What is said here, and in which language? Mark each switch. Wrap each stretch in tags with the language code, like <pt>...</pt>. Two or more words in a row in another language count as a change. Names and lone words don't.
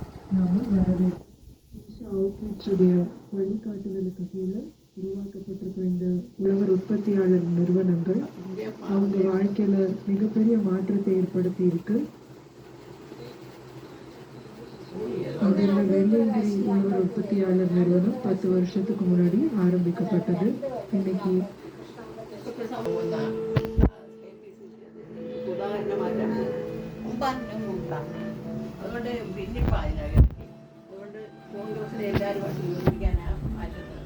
<ta>நாம வரவேற்குடைய வழிகாட்டுதலுக்கு கீழே உருவாக்கப்பட்டிருக்கிற இந்த உழவர் உற்பத்தியாளர் நிறுவனங்கள் அவங்க வாழ்க்கையில மிகப்பெரிய மாற்றத்தை ஏற்படுத்தி இருக்கு. அதில் வெள்ளியங்கிரி உழவர் உற்பத்தியாளர் நிறுவனம் 10 வருஷத்துக்கு முன்னாடி ஆரம்பிக்கப்பட்டது. இன்னைக்கு</ta> <ml>അതുകൊണ്ട് പിന്നിപ്പോൾ അതിനകത്ത് അതുകൊണ്ട് കോൺഗ്രസിലെ എല്ലാവരുമായിട്ട് യോജിക്കാനാണ് മാറ്റുന്നത്.</ml>